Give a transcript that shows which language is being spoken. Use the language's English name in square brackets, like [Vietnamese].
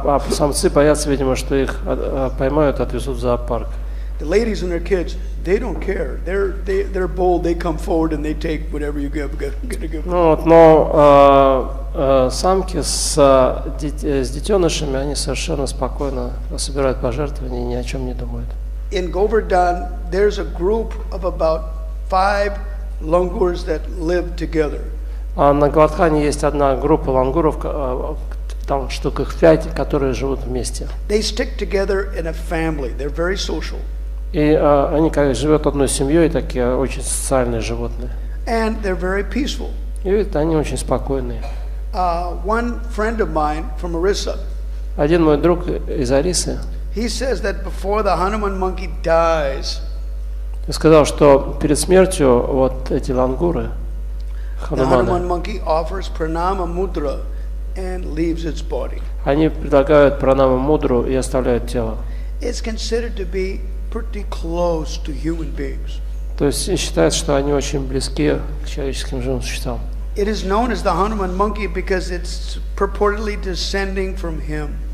[Russian] Самцы боятся, видимо, что их поймают, отвезут в зоопарк. [English] The ladies and their kids, they don't care. They're bold. They come forward and they take whatever you give. [Russian] Но самки с детенышами, они совершенно спокойно собирают пожертвования и ни о чем не думают. [English] In Govardhan, there's a group of about 5 langurs that live together. [Russian] На Гавардхане есть одна группа лангуров, там штук их 5, которые живут вместе. [English] They stick together in a family. They're very social. [Russian] И они как живут одной семьей, такие очень социальные животные. [English] And they're very peaceful. [Russian] И видите, они очень спокойные. [English] One friend of mine from Orissa. [Russian] Один мой друг из Орисы. [English] He says that before the Hanuman monkey dies. [Russian] Сказал, что перед смертью вот эти лангуры, хануманы, [English] the Hanuman monkey offers pranama mudra and leaves its body. [Russian] Они предлагают пранама мудру и оставляют тело. [English] It's considered to be pretty close to human beings. [Russian] То есть считается, что они очень близки к человеческим живым существам. [English] It is known as the Hanuman monkey because it's purportedly descending from him.